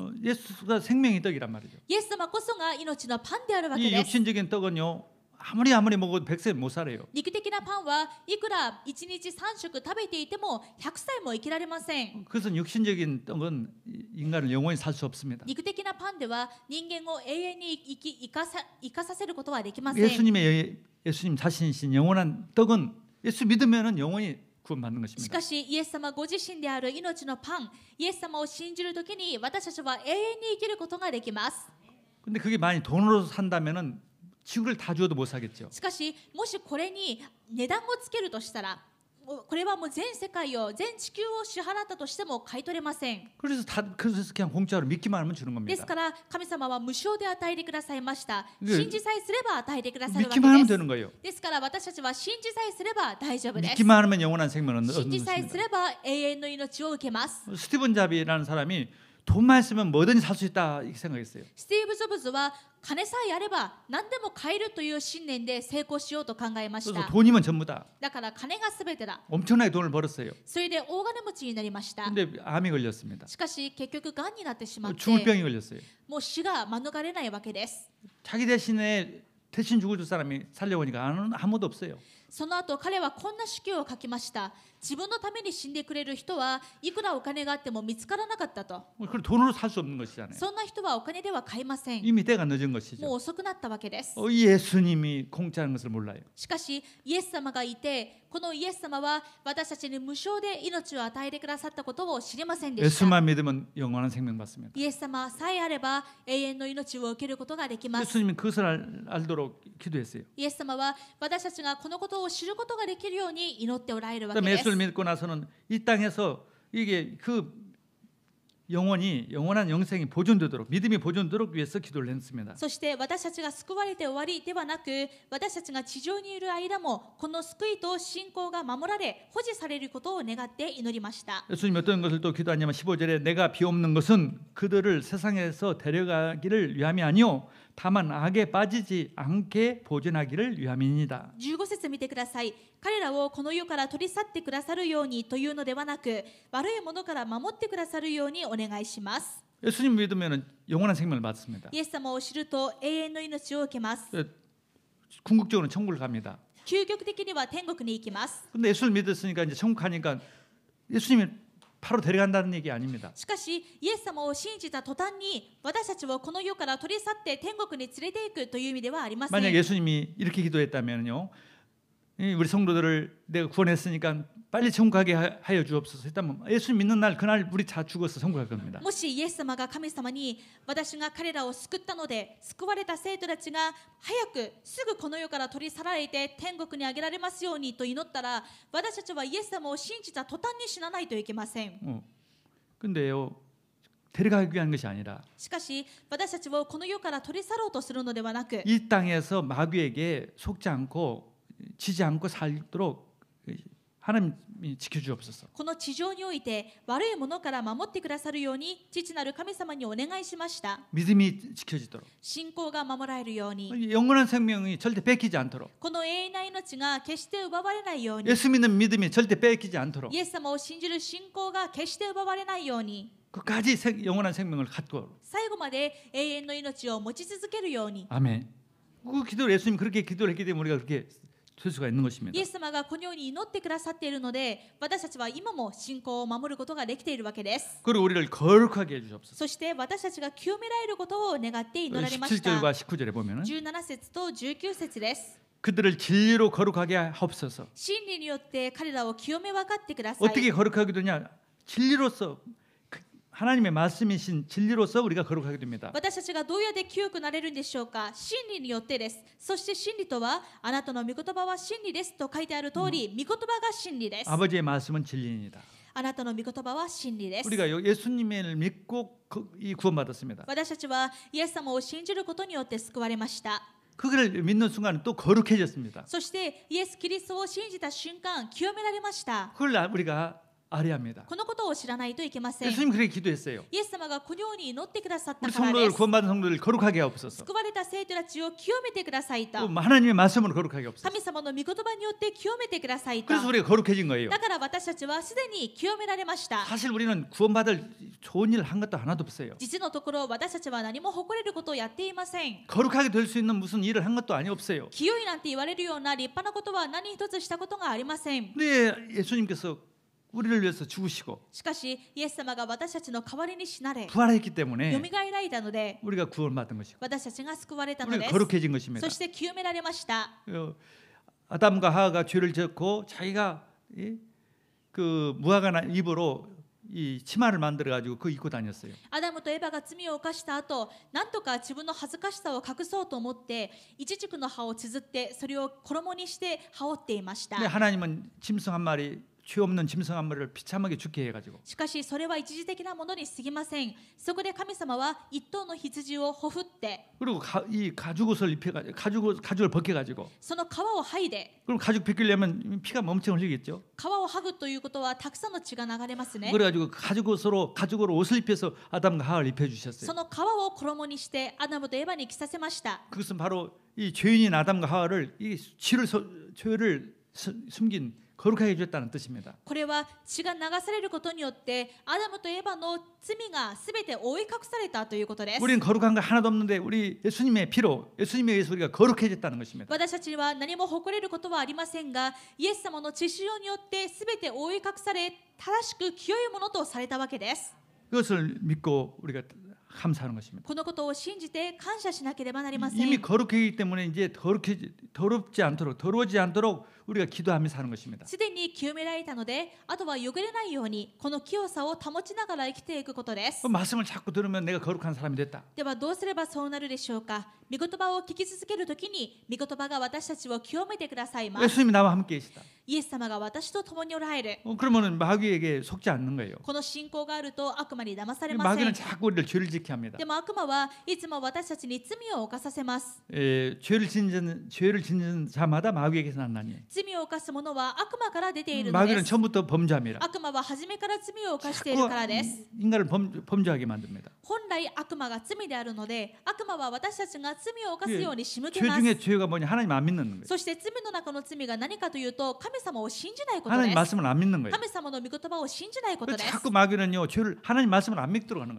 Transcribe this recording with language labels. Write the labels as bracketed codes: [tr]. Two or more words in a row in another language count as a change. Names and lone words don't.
[ko] 예수가 생명의 떡이란 말이죠. [ja] イエス様こそが命のパンであるわけ [ko] 이 [ja] です。 [ko] 육신적인 떡은요 아무리 먹어도 100세 못 살아요. [ja] 肉的なパンはいくら1日3食食べていても100歳も生きられません。 [ko] 그것은 육신적인 떡은 인간을 영원히 살 수 없습니다. [ja] 肉的なパンでは人間を永遠に生かさせることはできません。 [ko] 예수님 자신이신 영원한 떡은 예수 믿으면은 영원히 구원받는 [ja] し [ko] 것입니다. [ja] かしイエス様ご自身である命のパン、イエス様を信じるときに私たちは永遠に生きることができます。 [ko] 근데 그게 만약 돈으로 산다면은 지구를 다 주어도 못 사겠죠. [ja] しかしもしこれに値段をつけるとしたら、これはもう全世界を全地球を支払ったとしても買い取れません。 [ko] 그래서 그냥 공짜로 믿기만 하면 주는 [ja] です [ko] 겁니다. [ja] から神様は無償で与えてくださいました。ね信じさえすれば与えてくださるわけ [ko] 믿기만 하면 [ja] です。 [ko] 되는 거예요. [ja] ですから私たちは信じさえすれば大丈夫です。 [ko] 믿기만 하면 영원한 생명을 얻는 [ja] 信じさえす [ko] 것입니다. [ja] れば永遠の命を受けます。 [ko] 스티븐 잡이라는 사람이 돈만 있으면 뭐든지 살 수 있다 이렇게 생각했어요. [ja] スティーブ・ジョブズは金さえあれば何でも買えるという信念で成功しようと考えまし [ko] 그래서 [ja] た。 [ko] 돈이면 전부다. [ja] だから金が全てだ。 [ko] 엄청나게 돈을 벌었어요. [ja] それで大金持ちになりました。 [ko] 근데 암이 걸렸습니다. [ja] しかし結局がんになってしまって [ko] 죽을 병이 걸렸어요. [ja] もう死が免れないわけです。 [ko] 자기 대신에 대신 죽어줄 사람이 살려고 하니까 아무도 없어요. [ja] その後彼はこんな手記を書きました。自分のために死んでくれる人はいくらお金があっても見つからなかったと。 [ko] 그걸 돈으로 살 수 없는 것이잖아요. [ja] そんな人はお金では買いません。 [ko] 이미 때가 늦은 [ja] もう [ko] 것이죠. [ja] 遅くなったわけです。 [ko] 예수님이 공짜라는 것을 몰라요. [ja] しかしイエス様がいて、このイエス様は私たちに無償で命を与えてくださったことを知りませんでした。 [ko] 예수만 믿으면 영원한 생명 받습니다. [ja] イエス様さえあれば永遠の命を受けることができます。 [ko] 예수님이 그것을 알도록 기도했어요. [ja] イエス様は私たちがこのことを知ることができるように祈っておられるわけ [ko] 그다음에 [ja] です。 [ko] 예수를 믿고 나서는 이 땅에서 이게 그 영원한 영생이 보존되도록 믿음이 보존되도록 위해서 기도를 했습니다. [ja] そして私たちが救われて終わりではなく、私たちが地上にいる間もこの救いと信仰が守られ保持されることを願って祈りました。 [ko] 예수님이 어떤 것을 또 기도하냐면 15절에 내가 비옵는 것은 그들을 세상에서 데려가기를 위함이 아니요 다만 악에 빠지지 않게 보존하기를 위함이니이다. [ja] 15 節見てください。彼らをこの世から取り去ってくださるようにというのではなく、悪いものから守ってくださるようにお願いします。 [ko] 예수님 믿으면 영원한 생명을 받습니다. [ja] イエス様を知ると永遠の命を受けます。 [ko] 궁극적으로는 천국을 갑니다. [ja] 究極的には天国に行きます。 [ko] 근데 예수를 믿었으니까 이제 천국 가니까 예수님이 바로 데려간다는 얘기 아닙니다. [ja] しかしイエス様を信じた途端に私たちをこの世から取り去って天国に連れて行くという意味ではありません。 [ko] 만약 예수님이 이렇게 기도했다면요, 우리 성도들을 내가 구원했으니까 빨리 천국 가게 하여 주옵소서 했다면 예수님 믿는 날 그날 우리 다 죽어서 천국 갈 겁니다. [ja] もしイエス様が神様に私が彼らを救ったので救われた生徒たちが早くすぐこの世から取り去られて天国に上げられますようにと祈ったら、私たちはイエス様を信じた途端に死なないといけません。 [ko] 근데요, 데려가기 위한 것이 아니라 [ja] しかし私たちをこの世から取り去ろうとするのではなく、 [ko] 이 땅에서 마귀에게 속지 않고 지지 않고 살도록 하나님이 지켜주옵소서. [ja] この地上において悪いものから守ってくださるように父なる神様にお願いしました。 [ko] 믿음이 지켜지도록 [ja] 信仰が守られるように、 [ko] 영원한 생명이 절대 뺏기지 않도록 [ja] この永遠な命が決して奪われないように、 [ko] 예수 믿는 믿음이 절대 뺏기지 않도록 [ja] イエス様を信じる信仰が決して奪われないように、 [ko] 끝까지 영원한 생명을 갖고. [ja] 最後まで永遠の命を持ち続けるように。 [ko] 아멘. 그 기도를 예수님 그렇게 기도를 했기 때문에 우리가 그렇게 될 수가 있는 것입니다. [ja] イエス様がこのように祈ってくださっているので、私たちは今も信仰を守ることができているわけです。 [ko] 그리고 우리를 거룩하게 해주옵소서. [ja] そして私たちが清められることを願って祈られました。 [ko] 17절과 19절에 보면은 [ja] 17 節と19節です。 [ko] 그들을 진리로 거룩하게 하옵소서. [ja] 真理によって彼らを清め分かってください。 [ko] 어떻게 거룩하게 되냐? 진리로서 하나님의 말씀이신 진리로서 우리가 거룩하게 됩니다. [ja] 私たちがどうやって清くなれるんでしょうか。真理によってです。そして真理とは、あなたの御言葉は真理ですと書いてある通り、御言葉が真理です。 [ko] 아버지의 말씀은 진리입니다. [ja] あなたの御言葉は真理です。 [ko] 우리가 예수님을 믿고 이 구원받았습니다. [ja] 私たちはイエス様を信じることによって救われました。 [ko] 그걸 믿는 순간 또 거룩해졌습니다. [ja] そしてイエス・キリストを信じた瞬間、清められました。 [ko] 그걸 우리가 알아야 합니다. [ja] このことを知らないといけません。 [ko] 예수님 그렇게 기도했어요. [ja] イエス様がこのように祈ってくださっ [ko] 우리 [ja] たからで [ko] 성도들 [ja] す。 [ko] 구원받은 성도들 거룩하게 하옵소서. [ja] 救われた生徒たちを清めてくださいと。 [ko] 또 하나님의 말씀으로 거룩하게 하옵소서. [ja] 神様の御言葉によって清めてくださいと。 [ko] 그래서 우리가 거룩해진 거예요. [ja] だから私たちはすでに清められました。 [ko] 사실 우리는 구원받을 좋은 일 한 것도 하나도 없어요. [ja] 実のところ私たちは何も誇れることをやっていません。 [ko] 거룩하게 될 수 있는 무슨 일을 한 것도 아니 없어요. [ja] 清いなんて言われるような立派なことは何一つしたことがありません。 [ko] 근데 예수님께서 우리를 위해서 죽으시고 [ja] しかしイエス様が私たちの代わりに死なれ、 [ko] 부활했기 [ja] 蘇 [ko] 때문에 [ja] られたので [ko] 우리가 구원받은 것이고 [ja] 私たちが救われたの [ko] 우리가 [ja] です。 [ko] 거룩해진 것입니다. [ja] そして清められました。 [ko] 아담과 하와가 죄를 짓고 자기가 그 무화과 입으로 이 치마를 만들어 가지고 그 입고 다녔어요. [ja] アダムとエバが罪を犯した後、なんとか自分の恥ずかしさを隠そうと思ってイチジクの葉を綴ってそれを衣にして羽織っていました。 [ko] 근데 하나님은 짐승 한 마리 죄 없는 짐승 한 마리를 비참하게 죽게 해가지고 [ja] しかしそれは一時的なものに過ぎません。そこで神様は一頭の羊をほふって、 [ko] 그리고 이 가죽옷을 입혀가지고 가죽을 벗겨가지고 [ja] その皮を剥いで、 [ko] 그럼 가죽 벗기려면 피가 엄청 흘리겠죠. [ja] 皮を剥ぐということはたくさんの血が流れますね。 [ko] 그래가지고 가죽으로 옷을 입혀서 아담과 하와를 [ja] そ [ko] 입혀주셨어요. [ja] の皮を衣にしてアダムとエバに着させました。 [ko] 그것은 바로 이 죄인인 아담과 하와를 이 죄를 숨긴 거룩하게 해줬다는 뜻입니다. [ja] これは血が流されることによってアダムとエバの罪がすべて覆い隠されたということです。 [ko] 우리는 거룩한 거 하나도 없는데 우리 예수님의 피로 예수님에 의해서 우리가 거룩해졌다는 것입니다. [ja] 私たちは何も誇れることはありませんが、イエス様の血潮によってすべて覆い隠され、正しく清いものとされたわけです。 [ko] 그것을 믿고 우리가 감사하는 것입니다. [ja] このことを信じて感謝しなければなりません。 [ko] 이미 거룩해지기 때문에 이제 더러워지지 않도록 우리가 기도하며 사는 것입니다. [ja] すでに清められたので、あとは汚れないようにこの清さを保ちながら生きていくことです。 [ko] 그 말씀을 자꾸 들으면 내가 거룩한 사람이 됐다. [ja] ではどうすればそうなるでしょうか。御言葉を聞き続けるときに、御言葉が私たちを清めてくださいます。 [ko] 예수님이 나와 함께 계시다. [ja] イエス様が私と共におられる。 [ko] 그러면 마귀에게 속지 않는 거예요. [ja] この信仰があると悪魔に騙されませ [ko] 마귀는 [ja] ん。 [ko] 자꾸 우리를 죄를 짓게 합니다. [ja] でも悪魔はいつも私たちに罪を犯させます。 [ko] 죄를 짓는 자마다 마귀에게서 난나니. [ja] 罪を犯す者は悪魔から出ているの [ko] 마귀는 [ja] です。 [ko] 처음부터 범죄함이라. [ja] 悪魔は初めから罪を犯しているからです。 [ko] 인간을 범죄하게 만듭니다. [ja] 本来悪魔が罪であるので、悪魔は私たちが罪を犯すように仕向け [ko] 죄 [ja] ます。 [ko] 중에 죄가 뭐냐? 하나님 안 믿는 거예요. [ja] そして罪の中の罪が何かというと、神様を信じないこと [ko] 하나님 [ja] です。 [ko] 말씀을 안 믿는 거예요. [ja] 神様の御言葉を信じないことです。 [ko] 자꾸 마귀는요, 하나님 말씀을 안 믿도록 하는 거예요.